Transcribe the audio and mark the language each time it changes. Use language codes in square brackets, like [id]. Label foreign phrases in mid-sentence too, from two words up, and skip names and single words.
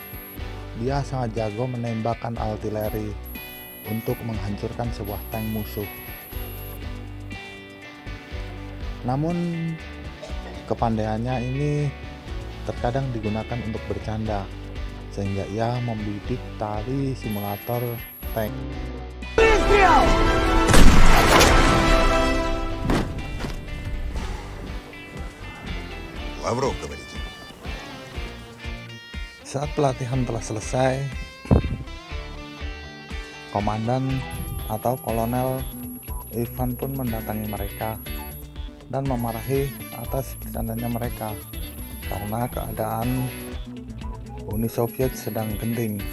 [id] Dia sangat jago menembakkan artileri untuk menghancurkan sebuah tank musuh. Namun kepandaiannya ini terkadang digunakan untuk bercanda, sehingga ia membidik tali simulator tank. [ru] Лавров, говорите? [id] Saat pelatihan telah selesai, komandan atau kolonel Ivan pun mendatangi mereka dan memarahi atas bercandanya mereka karena keadaan Uni Soviet sedang genting.